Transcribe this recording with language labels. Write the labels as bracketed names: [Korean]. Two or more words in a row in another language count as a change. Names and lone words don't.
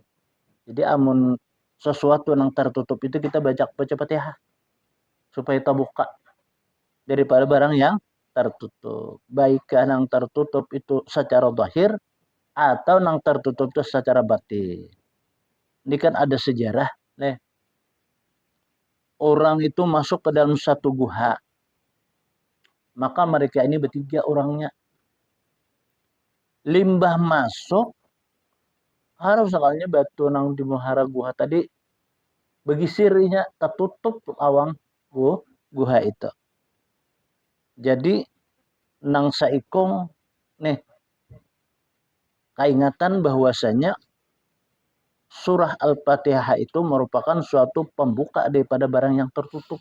[Indonesian] Jadi amun sesuatu yang tertutup itu kita baca Fatihah supaya terbuka daripada barang yang tertutup. Baik yang tertutup itu secara zahir atau yang tertutup itu secara batin. Ini kan ada sejarah, nih. Orang itu masuk ke dalam satu guha. Maka mereka ini bertiga orangnya. [Banjar] Limbah masuk, harus sekalinya batu nang di muhara guha tadi begisirinya tertutup awang guha itu. [Indonesian] Jadi [Banjar] nang saikong nih keingatan [Indonesian] bahwasanya surah Al-Fatihah itu merupakan suatu pembuka daripada barang yang tertutup.